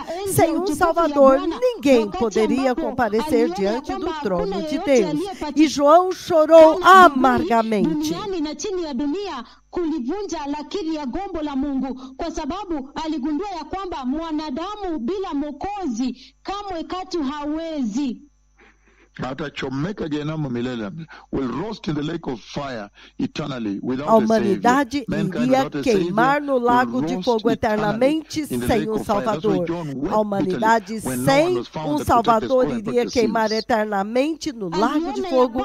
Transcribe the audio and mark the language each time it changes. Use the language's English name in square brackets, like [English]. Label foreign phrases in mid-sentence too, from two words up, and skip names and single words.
[Portuguese] Sem um Salvador, ninguém poderia comparecer diante do trono de Deus. E João chorou amargamente. [Swahili] Kulivunja lakiri ya gombo la Mungu, kwa sababu aligundua ya kwamba mwanadamu bila Mwokozi kamwe katu hawezi. [Portuguese] A humanidade iria queimar no lago de fogo eternamente sem um Salvador. A humanidade sem um Salvador iria queimar eternamente no lago de fogo.